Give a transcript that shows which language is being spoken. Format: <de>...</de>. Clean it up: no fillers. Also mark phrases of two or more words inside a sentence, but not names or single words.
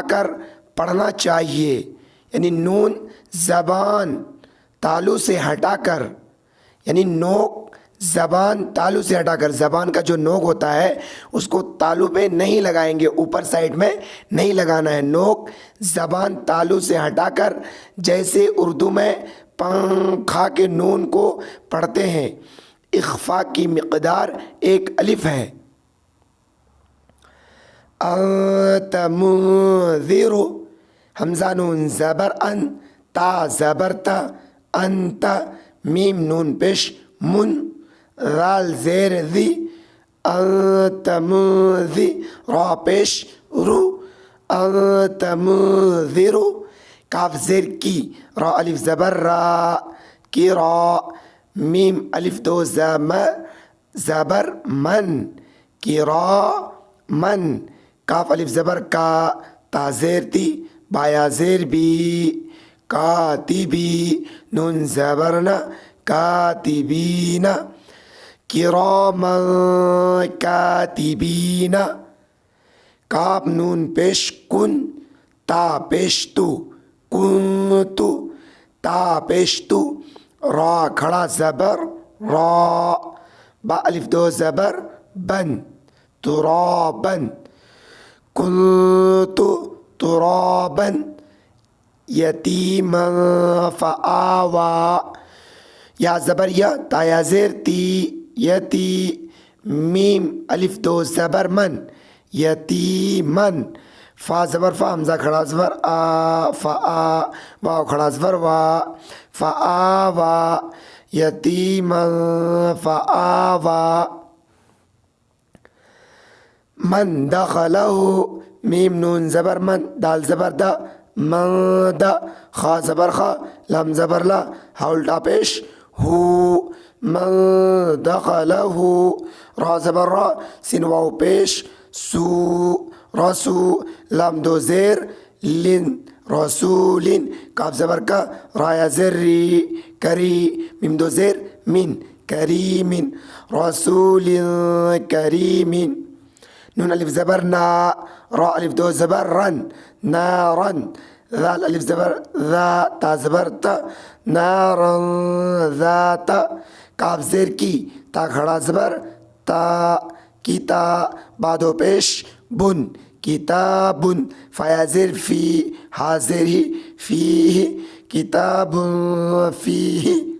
<ur>کر پڑھنا چاہیے، یعنی نون زبان تالو سے ہٹا کر، یعنی نوک زبان تالو سے ہٹا کر، زبان کا جو نوک ہوتا ہے اس کو تالو پہ نہیں لگائیں گے، اوپر سائڈ میں نہیں لگانا ہے، نوک زبان تالو سے ہٹا کر، جیسے اردو میں پنکھا کے نون کو پڑھتے ہیں۔ اخفاء کی مقدار 1 الف ہے۔</ur> <ar>انت منذر،</ar> <ur>حمزہ نون زبر ان، تا زبر تا، انت، میم نون پیش من، رال زیر ذی،</ur> <ar>انت منذر،</ar> <ur>را پیش رو،</ur> <ar>انت منذر،</ar> <ur>کاف زیر کی، را الف زبر را، کی را، میم الف 2 زبر من، کی را من، کاف الف زبر کا، تا زیر تی، بایا زیر بی، کاتبی، نون زبرنا،</ur> <ar>کاتبین، کراما</ar> <ur>کاتبین، کاف نون پیش کن، تا پیش تو، کنتو، تا پیش تو، را کھڑا زبر را، با الف 2 زبر بن، ترابن،</ur> <ar>کنتو ترابن، یتیما فآوا،</ar> <ur>یا زبر یا، تا یا زیر تی، یتی، میم الف 2 زبر من، یتیمن، فا زبر فا، حمزہ کھڑا زبر آ، فآ، واو کھڑا زبر وا، فآوا،</ur> <ar>یتیما فآوا، من دخلہ،</ar> <ur>میم نون زبر من، دال زبر دا، من دا، خا زبر خا، لام زبر لا، ہا الٹا پیش ہو،</ur> <ar>من دخلہ،</ar> <ur>را زبر را، سین واو پیش سو، رسو، لام 2 زیر لن، رسولن، کاف زبر کا، را یا زر ری، کری، میم 2 زیر من، کریم</ur> <ar>رسول کریم</ar> <ur>نون الف زبر نا را الف دو زبر رن نارن ذال الف زبر ذا تا زبر تا</ur> <ar>نارن ذات</ar> <ur>کاف زیر کی تا کھڑا زبر تا کتا بادو پیش بن کتابن فیا زیر فی حاضر ہی</ur> <ar>فیہ کتاب فیہ</ar>